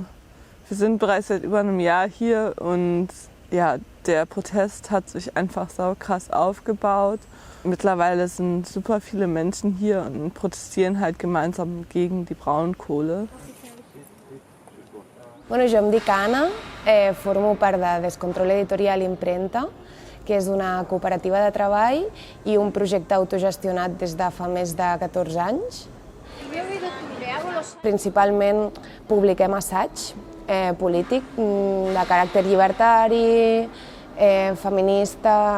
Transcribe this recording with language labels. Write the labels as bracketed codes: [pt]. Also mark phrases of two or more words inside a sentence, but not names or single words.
[de] Wir sind bereits seit über einem Jahr hier und ja, der Protest hat sich einfach saukrass aufgebaut. Mittlerweile sind super viele Menschen hier und protestieren halt gemeinsam gegen die Braunkohle. [ca] Bueno, jo em dic Anna, formo part de Descontrol Editorial Imprenta, que és una cooperativa de treball i un projecte autogestionat des de fa més de 14 anys. Principalment publiquem assaig polític de caràcter llibertari, feminista.